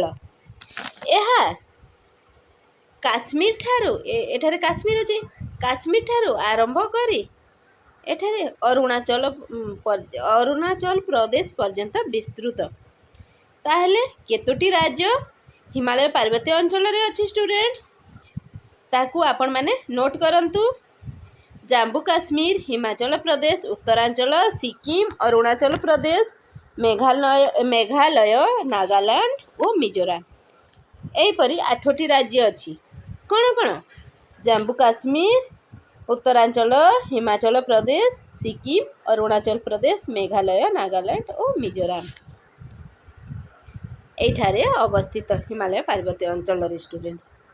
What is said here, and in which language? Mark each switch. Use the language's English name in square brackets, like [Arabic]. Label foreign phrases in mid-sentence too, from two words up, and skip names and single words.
[Odia] ଯେଉଁ କାଶ୍ମୀର ଠାରୁ ଏଠାରେ କାଶ୍ମୀର ଅଛି, କାଶ୍ମୀର ଠାରୁ ଆରମ୍ଭ କରି ଏଠାରେ ଅରୁଣାଚଳ ପ୍ରଦେଶ ପର୍ଯ୍ୟନ୍ତ ବିସ୍ତୃତ। ତାହାହେଲେ କେତୋଟି ରାଜ୍ୟ ହିମାଳୟ ପାର୍ବତ୍ୟ ଅଞ୍ଚଳ ରେ ଅଛି ସ୍ଟୁଡେଣ୍ଟସ? ତାକୁ ଆପଣ ମାନେ ନୋଟ କରନ୍ତୁ। ଜମ୍ମୁ କାଶ୍ମୀର, ହିମାଚଳ ପ୍ରଦେଶ, ଉତ୍ତରାଞ୍ଚଳ, ସିକ୍କିମ, ଅରୁଣାଚଳ ପ୍ରଦେଶ, ମେଘାଳୟ, ନାଗାଲାଣ୍ଡ ଔର ମିଜୋରାମ। ଏପରି 8ଟି ରାଜ୍ୟ ଅଛି। କେଉଁ କେଉଁ? ଜମ୍ମୁ କାଶ୍ମୀର, ଉତ୍ତରାଞ୍ଚଳ, ହିମାଚଳ ପ୍ରଦେଶ, ସିକ୍କିମ, ଅରୁଣାଚଳ ପ୍ରଦେଶ, ମେଘାଳୟ, ନାଗାଲାଣ୍ଡ ଔର ମିଜୋରାମ ଏଠାରେ ଅବସ୍ଥିତ ହିମାଳୟ ପାର୍ବତ୍ୟ ଅଞ୍ଚଳ ରେ ସ୍ଟୁଡେଣ୍ଟସ।